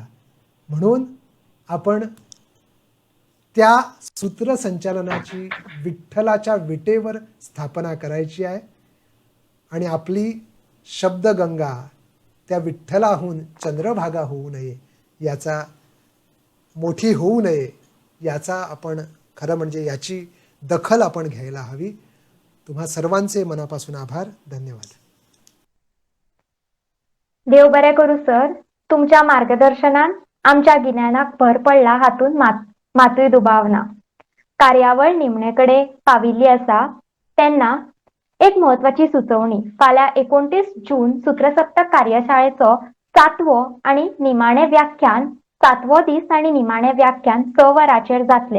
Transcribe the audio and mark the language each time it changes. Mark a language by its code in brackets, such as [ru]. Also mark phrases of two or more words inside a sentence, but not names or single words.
[mr] म्हणून आपण त्या सूत्रसंचालनाची विठ्ठलाच्या विटेवर स्थापना करायची आहे आणि आपली शब्दगंगा त्या विठ्ठलाहून चंद्रभागा होऊ नये, याचा मोठी होऊ नये याचा आपण खरं म्हणजे याची दखल आपण घ्यायला हवी. तुम्हा सर्वांचे मनापासून आभार. धन्यवाद. [kok] देव बरे करू सर. तुमच्या मार्गदर्शनात आमच्या गिन्यानाक भर पडला हातून मातूय दुबावना. कार्यावळ निमणेकडे पाविल्ली आसा तेन्ना एक महत्वाची सुचोवणी. फाल्यां 29 जून सूत्रसप्तक कार्यशाळेचो 7वो आणि निमाणे व्याख्यान 7वो दीस आणि निमाणे व्याख्यान 6 वरांचेर जातले.